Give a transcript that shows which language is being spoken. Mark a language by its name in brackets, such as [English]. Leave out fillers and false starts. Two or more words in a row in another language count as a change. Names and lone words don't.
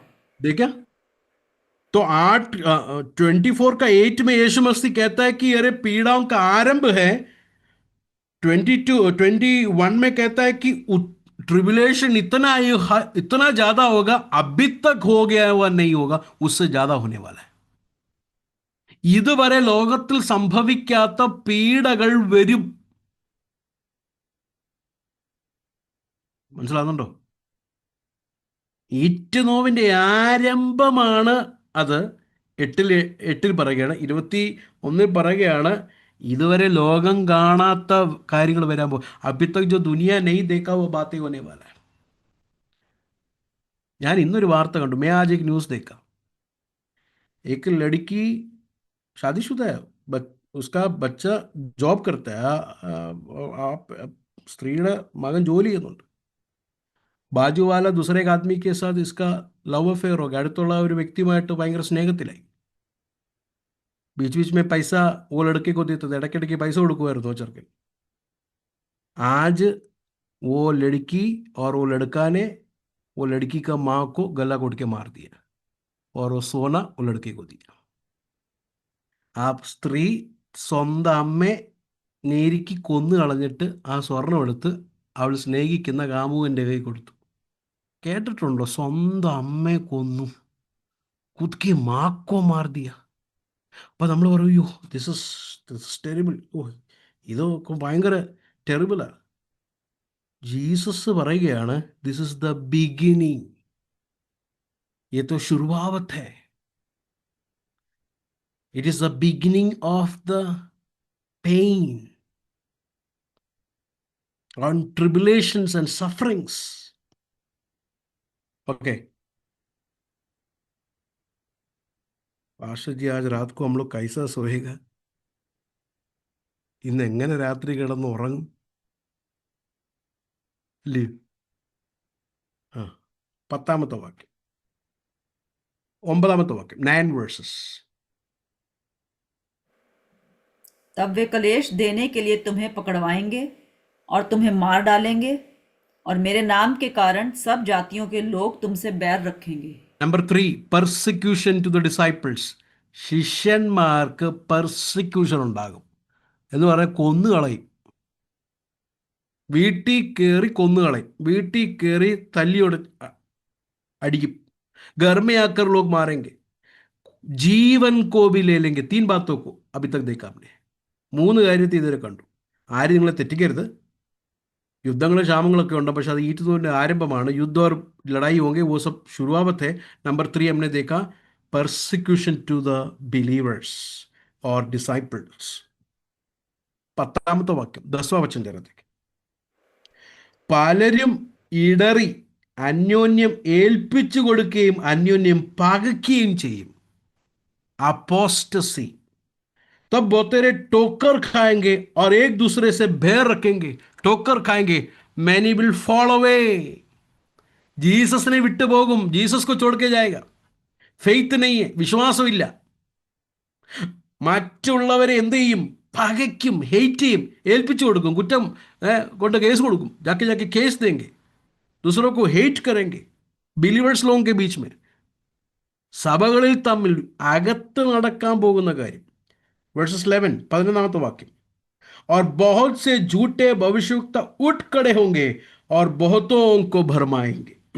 [Hindi] देखा, तो 24 का 8 में यीशु मसीह कहता है कि अरे पीड़ाओं का आरंभ है। 21 में कहता है कि ट्रिबुलेशन इतना ज्यादा होगा, अभी तक हो गया हुआ नहीं होगा, उससे ज्यादा होने वाला है। [Malayalam] ഇതുവരെ ലോകത്തിൽ സംഭവിക്കാത്ത പീഡകൾ വരും. മനസ്സിലാകുന്നുണ്ടോ? ഈറ്റുനോവിന്റെ ആരംഭമാണ് അത്. എട്ടിൽ എട്ടിൽ പറയുകയാണ്, 21 പറയുകയാണ് ഇതുവരെ ലോകം കാണാത്ത കാര്യങ്ങൾ വരാൻ പോകും. [Hindi] अभी तक जो दुनिया ने देखा वो ബാतें होने वाला है. [Malayalam] ഞാൻ ഇന്നൊരു വാർത്ത കണ്ടു, [Hindi] मैं आज एक न्यूज़ देखा. एक लड़की शादीशुदा है, उसका बच्चा ജോബ് करता है. [Malayalam] സ്ത്രീയുടെ മകൻ ജോലി ചെയ്യുന്നുണ്ട്. [Hindi] बाजू वाला दूसरे एक आदमी के साथ इसका [English] love affair [Hindi] हो गया. [Malayalam] അടുത്തുള്ള ഒരു വ്യക്തിയുമായിട്ട് ഭയങ്കര സ്നേഹത്തിലായി. [Hindi] बीच बीच में पैसा वो लड़के को देते थे, [Malayalam] इടയ്ക്കിടയ്ക്ക് പൈസ കൊടുക്കുമായിരുന്നു ചെറുക്കൻ. [Hindi] आज वो लड़की और वो लड़का ने वो लड़की का माँ को गला घोट के मार दिया और वो सोना वो लड़के को दिया. [Malayalam] ആ സ്ത്രീ സ്വന്തം അമ്മയെ നേരിക്ക് കൊന്നു കളഞ്ഞിട്ട് ആ സ്വർണം എടുത്ത് അവൾ സ്നേഹിക്കുന്ന കാമുകന്റെ കൈ കൊടുത്തു. കേട്ടിട്ടുണ്ടോ? സ്വന്തം അമ്മയെ കൊന്നു, [Hindi] खुद की माँ को मार दिया. [Malayalam] അപ്പൊ നമ്മൾ പറയും യോ [English] this terrible, [Malayalam] ഓ ഇതൊക്കെ ഭയങ്കര ടെറിബിളാണ്. [English] ജീസസ് പറയുകയാണ് this is the beginning, [Hindi] ये तो शुरुआत है. [English] It is the beginning of the pain and tribulations and sufferings. Okay. [Hindi] पास्टर जी आज रात को हम लोग कैसा सोएगा? [Malayalam] ഇന്ന് എങ്ങനെ രാത്രി കിടന്ന് ഉറങ്ങും? ഇല്ലേ? ആ, 10-ാമത്തെ വാക്യം, 9-ാമത്തെ വാക്യം, 9 verses. [Hindi] तब वे कलेश देने के लिए तुम्हें पकड़वाएंगे और तुम्हें मार डालेंगे, और मेरे नाम के कारण सब जातियों के लोग तुमसे बैर रखेंगे. [English] Number 3, persecution to the disciples. [Malayalam] ശിഷ്യന്മാർക്ക് പെർസിക്യൂഷൻ ഉണ്ടാകും എന്ന് പറയാൻ കൊന്നുകളയും. വീട്ടിൽ കയറി കൊന്നുകളയും, വീട്ടിൽ കയറി തല്ലിയൊട അടിക്കും. [Hindi] घर में आकर लोग मारेंगे, ജീവൻ को भी ले लेंगे. 3 बातों को अभी तक देखा हमने. [Malayalam] 3 കാര്യത്തെ ഇതുവരെ കണ്ടു. ആരും നിങ്ങളെ തെറ്റിക്കരുത്. യുദ്ധങ്ങളും ക്ഷാമങ്ങളൊക്കെ ഉണ്ട്, പക്ഷെ അത് ഈറ്റുനോവിന്റെ ആരംഭമാണ്. [Hindi] യുദ്ധ और लड़ाई होंगे, वो सब शुरुआत है. नंबर 3 हमने देखा [English] persecution to the believers or disciples. [Malayalam] 10-ാമത്തെ വാക്യം, 10വാം വചനം ചേർത്തേക്ക്. പലരും ഇടറി അന്യോന്യം ഏൽപ്പിച്ചു കൊടുക്കുകയും അന്യോന്യം പകയ്ക്കുകയും ചെയ്യും. അപ്പോസ്റ്റസി. [Hindi] तब बहुत तेरे टोकर खाएंगे और एक दूसरे से बैर रखेंगे. टोकर खाएंगे, [English] many will fall away. [Malayalam] ജീസസിനെ വിട്ടുപോകും, [Hindi] ജീസസ് को छोड़ के जाएगा. ഫെയ്ത്ത് नहीं है, [Malayalam] വിശ്വാസമില്ല. മറ്റുള്ളവരെ എന്ത് ചെയ്യും? പകയ്ക്കും, ഹെയ്റ്റ് ചെയ്യും, ഏൽപ്പിച്ചു കൊടുക്കും, കുറ്റം കൊണ്ട് കേസ് കൊടുക്കും. [Hindi] जाके जाके केस देंगे, दूसरों को हेट करेंगे. ബിലീവേഴ്സ് ലോഗോं के बीच में, [Malayalam] സഭകളിൽ തമ്മിൽ അകത്ത് നടക്കാൻ പോകുന്ന കാര്യം. Verses 11, 11-ാമത്തെ വാക്യം. [Hindi] और बहुत से झूठे भविष्यवक्ता उठ खड़े होंगे और बहुतों को भरमाएंगे.